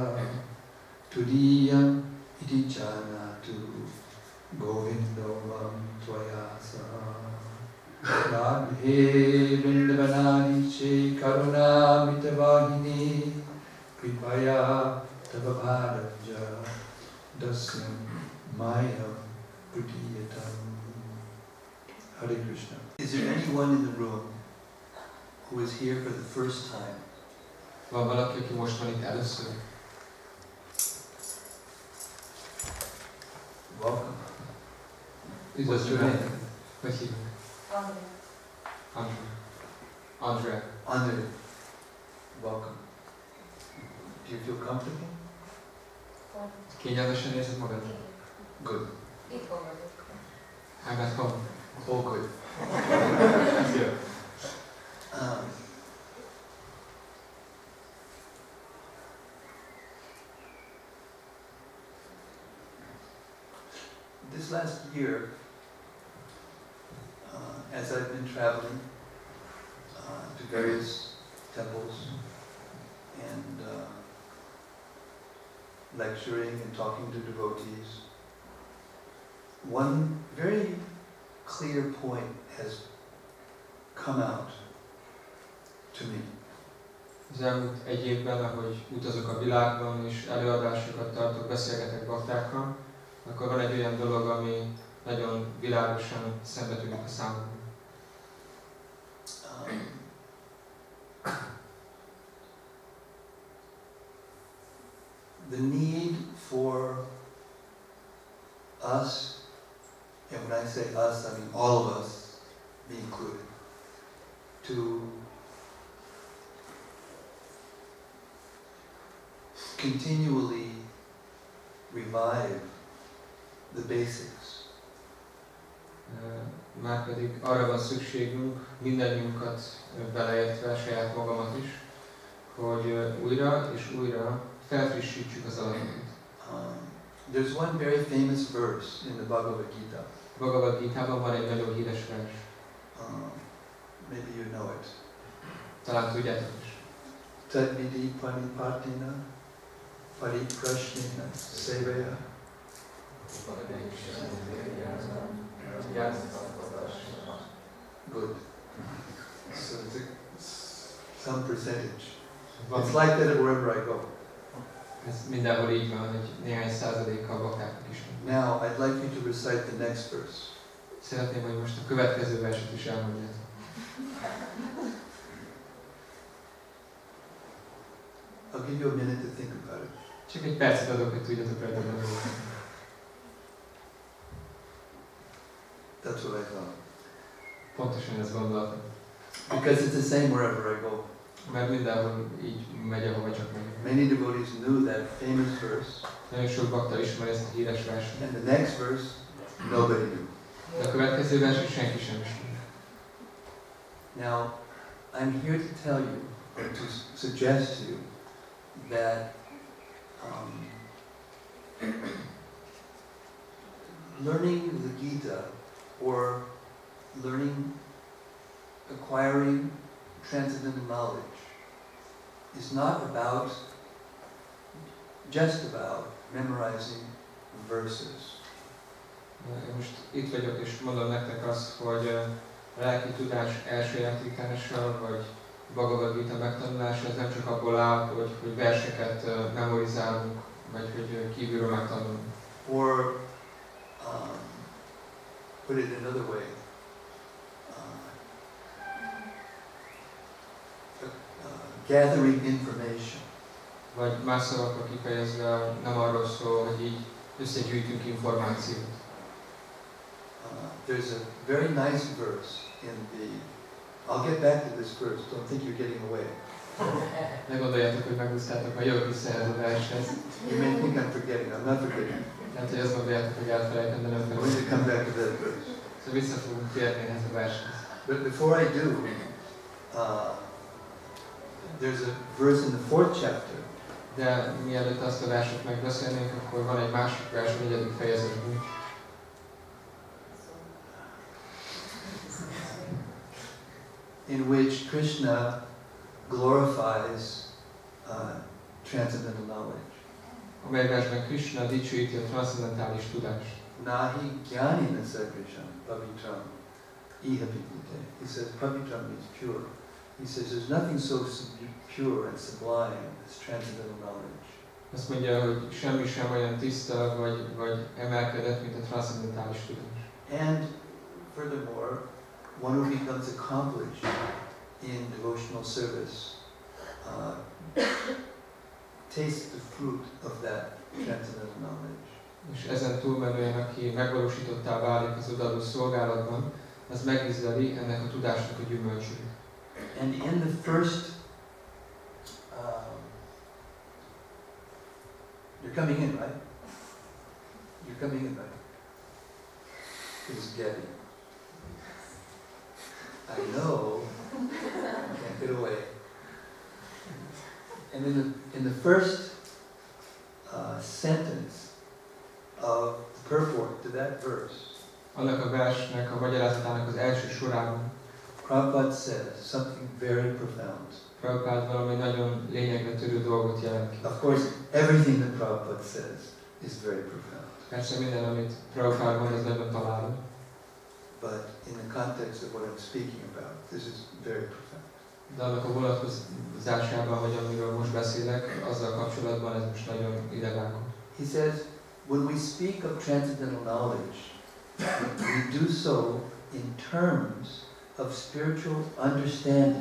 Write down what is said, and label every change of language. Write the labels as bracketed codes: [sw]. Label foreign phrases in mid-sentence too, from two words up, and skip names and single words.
[sa] Tudiyam Iti Janatu Govindo Mam Tvayasa Radhe Vrindavanani Che Karuna Mitavahini Kripaya Tavabhadavja Dasyam Mayam Prutiyatam Hare Krishna. [en] Is there anyone in the room who is here for the first time? [hu] Van valaki, aki most van itt először? [en] Welcome. What's your name? [hu] Hogy hívnak? Andrea. Andrea. [en] Welcome. Do you feel comfortable? [hu] Kényelmesen érzed magad? [en] Good. I'm at home. Oh, good. Yeah. This last year, as I've been traveling to various temples and lecturing and talking to devotees, one very clear point has come out to me. [hu] Az elmúlt egy évben, ahogy utazok a világban és előadásokat tartok, beszélgetek baktákkal, akkor van egy olyan dolog, ami nagyon világosan szembe tűnik a számomra. [en] The need for us, and when I say us, I mean all of us, be included, to continually revive the basics. [hu] Márpedig arra van szükségünk, mindannyiunkat beleértve, saját magamat is, újra és újra felfrissítsük az alapot. [en] There's one very famous verse in the Bhagavad Gita. [hu] Bhagavad Gitában van egy nagyon híres vers. [en] Maybe you know it. [hu] Talán tudjátok is. [sa] Tadvidi panipatina pariprashnena sevaya. [en] Good. So some percentage. It's like that wherever I go. [hu] Ez mindenhol így van, hogy néhány százalékkal baktáknak is. [en] Now, I'd like you to recite the next verse. [hu] Szeretném, hogy most a következő verset is elmondjátok. [en] I'll give you a minute to think about it. [hu] Csak egy percet adok, hogy tudjatok rajta gondolni. [en] That's what I thought. [hu] Pontosan ezt gondoltam. [en] Because it's the same wherever I go. [hu] Mert mindenhol így megy, ahova csak megy. [en] Many devotees knew that famous verse. [hu] Nagyon sok bakta ismeri ezt a híres verset. [en] And the next verse, nobody knew. [hu] De a következő verset senki sem ismeri. [en] Now, I'm here to tell you, or to suggest to you, that learning the Gita, or acquiring transcendental knowledge, is not just about memorizing verses. [hu] Én most itt vagyok és mondom nektek azt, hogy a lelki tudás elsajátítása, vagy Bhagavad Gita megtanulása, ez nem csak abból áll, hogy verseket memorizálunk, vagy hogy kívülről megtanulunk. [en] Or, put it another way, gathering information. [hu] Vagy más szavakkal kifejezve nem arról szól, hogy így összegyűjtünk információt. [en] There's a very nice verse in the, I'll get back to this verse, don't think you're getting away. [hu] Ne gondoljátok, hogy megúsztátok, ha jövök vissza ehhez a vershez. [en] You may think I'm forgetting, I'm not forgetting. [hu] Hát, hogy azt gondoljátok, hogy elfelejtem, de nem [en] I'm going to come back to that verse. [hu] Szóval vissza fogunk térni ehhez a vershez. [en] But before I do, there's a verse in the 4th chapter. [hu] De mielőtt azt a verset megbeszélnénk, akkor van egy másik vers a 4. fejezetben. [en] In which Krishna glorifies transcendental knowledge. [hu] Amely versben Krisna dicsőíti a transzendentális tudást. [sa] Nahi jnanina sadrisham pavitram iha vidyate. [en] He says pavitram means pure. He says there's nothing so pure and sublime as transcendental knowledge. [hu] Azt mondja, hogy semmi sem olyan tiszta vagy emelkedett, mint a transzendentális tudás. [en] And furthermore, one who becomes accomplished in devotional service tastes the fruit of that transcendental knowledge. [hu] És ezen túlmenően, aki megvalósítottá válik az odaadó szolgálatban, az megízleli ennek a tudásnak a gyümölcsét. [en] And in the first, you're coming in, right? You're coming in, right? This is Gabby. I know, can't get away. And in the first sentence of the purport to that verse, [hu] Annak a versnek a magyarázatának az első sorában [en] Prabhupada says something very profound. [hu] Prabhupada valami nagyon lényegre törő dolgot jelent ki. [en] Of course, everything that Prabhupada says is very profound. [hu] Persze minden, amit Prabhupada mond, az nagyon találó. [en] But in the context of what I'm speaking about, this is very profound. [hu] De annak a vonatkozásában, vagy amiről most beszélek, azzal kapcsolatban ez most nagyon idevágó. [en] He says, when we speak of transcendental knowledge, we do so in terms of spiritual understanding.